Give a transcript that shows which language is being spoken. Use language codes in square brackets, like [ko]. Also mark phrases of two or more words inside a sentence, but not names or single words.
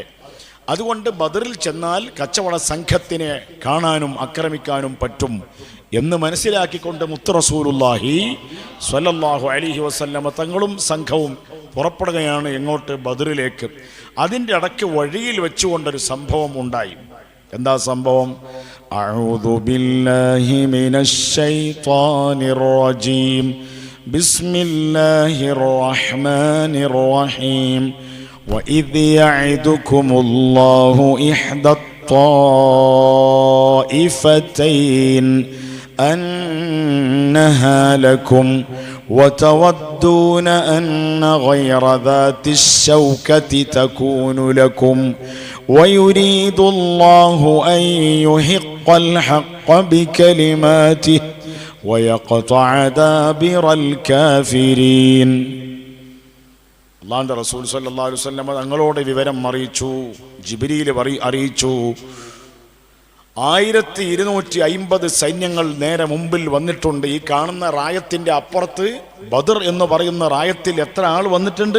[ml] അതുകൊണ്ട് ബദറിൽ ചെന്നാൽ കച്ചവട സംഘത്തിനെ കാണാനും ആക്രമിക്കാനും പറ്റും എന്ന് മനസ്സിലാക്കിക്കൊണ്ട് മുത്ത് [ar] رسول الله صلى الله عليه وسلم [ml] തങ്ങളും സംഘവും പുറപ്പെടുകയാണ് എങ്ങോട്ട്? ബദറിലേക്ക്. അതിൻ്റെ ഇടയ്ക്ക് വഴിയിൽ വെച്ചുകൊണ്ടൊരു സംഭവം ഉണ്ടായി. എന്താ സംഭവം? [ar] أعوذ بالله من الشيطان الرجيم بسم الله الرحمن الرحيم وَإِذْ يَعِدُكُمُ اللَّهُ إِحْدَى الطَّائِفَتَيْنِ أَنَّهَا لَكُمْ وَتَوَدُّونَ أَنَّ غَيْرَ ذَاتِ الشَّوْكَةِ تَكُونُ لَكُمْ وَيُرِيدُ اللَّهُ أَن يُحِقَّ الْحَقَّ بِكَلِمَاتِهِ وَيَقْطَعَ دَابِرَ الْكَافِرِينَ. [ml] അല്ലാഹുവിൻ്റെ റസൂൽ [ar] صلى الله عليه وسلم [ml] തങ്ങളോട് വിവരം അറിയിച്ചു. ജിബ്രീൽ അറിയിച്ചു. 1250 സൈന്യങ്ങൾ നേരെ മുമ്പിൽ വന്നിട്ടുണ്ട്. ഈ കാണുന്ന റായത്തിൻ്റെ അപ്പുറത്ത് ബദർ എന്ന് പറയുന്ന റായത്തിൽ എത്ര ആൾ വന്നിട്ടുണ്ട്?